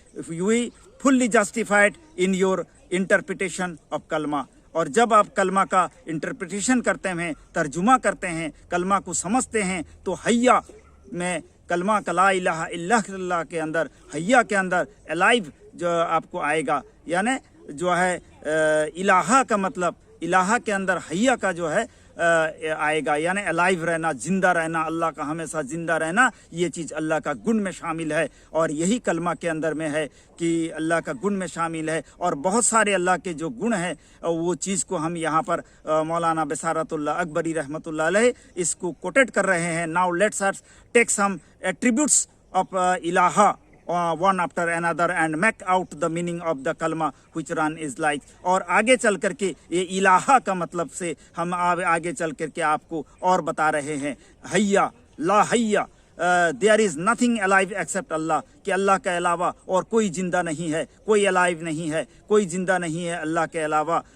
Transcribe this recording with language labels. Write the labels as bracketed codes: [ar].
[en] if you fully justified in your interpretation of kalma, [hi] और जब आप कलमा का इंटरप्रिटेशन करते हैं, तर्जुमा करते हैं, कलमा को समझते हैं, तो हैया में कलमा का ला इलाहा इल्लल्लाह के अंदर, हैया के अंदर अलाइव जो आपको आएगा, यानी जो है इलाहा का मतलब, इलाहा के अंदर हैया का जो है आएगा, यानी अलाइव रहना, जिंदा रहना, अल्लाह का हमेशा जिंदा रहना, ये चीज़ अल्लाह का गुण में शामिल है। और यही कलमा के अंदर में है कि अल्लाह का गुण में शामिल है। और बहुत सारे अल्लाह के जो गुण हैं वो चीज़ को हम यहाँ पर मौलाना बसारतुल्लाह अकबरी रहमतुल्लाह अलैह इसको कोटेट कर रहे हैं। [en] Now let's us take some attributes of ilaha one after another and make out the meaning of the kalma which run is like। [hi] और आगे चल करके ये इलाहा का मतलब से हम आगे चल करके आपको और बता रहे हैं। हैया ला हैया, [en] there is nothing alive except Allah, [hi] कि अल्लाह के अलावा और कोई जिंदा नहीं है, कोई अलाइव नहीं है, कोई जिंदा नहीं है अल्लाह के अलावा।